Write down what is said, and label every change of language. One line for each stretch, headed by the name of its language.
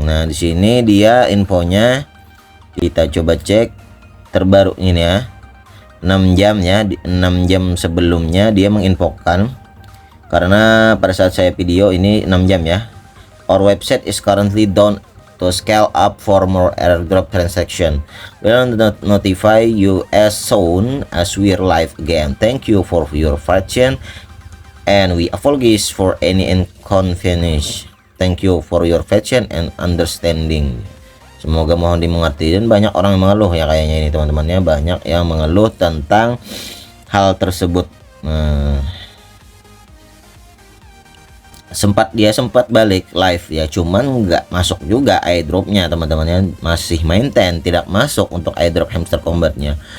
Indonesian: Nah di sini dia infonya, kita coba cek terbaru ini ya, 6 jam ya, 6 jam sebelumnya dia menginfokan, karena pada saat saya video ini 6 jam ya.
English: Our website is currently down to scale up for more airdrop transaction. We'll notify you as soon as we're live again. Thank you for your patience and we apologize for any inconvenience. Thank you for your patience and understanding.
Indonesian: Semoga mohon dimengerti. Dan banyak orang yang mengeluh ya kayaknya ini teman-temannya, banyak yang mengeluh tentang hal tersebut. Sempat balik live ya, cuman nggak masuk juga airdropnya teman-temannya, masih maintain tidak masuk untuk airdrop Hamster Combatnya.